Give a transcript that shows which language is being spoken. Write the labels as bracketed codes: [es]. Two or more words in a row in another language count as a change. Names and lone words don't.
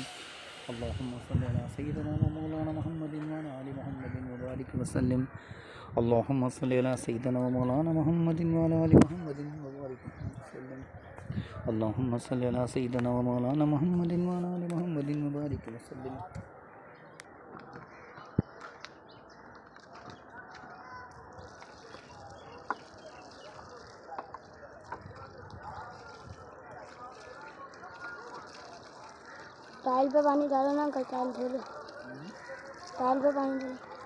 [ar] اللهم صل على سيدنا ومولانا محمد وعلى آل محمد وبارك وسلم. اللهم صل على سيدنا ومولانا محمد وعلى آل محمد وبارك وسلم. اللهم صل على سيدنا ومولانا محمد وعلى آل محمد وبارك وسلم. [hi] टाइल पे पानी डालो ना, अंकल टाइल धो, टाइल पे पानी डालो।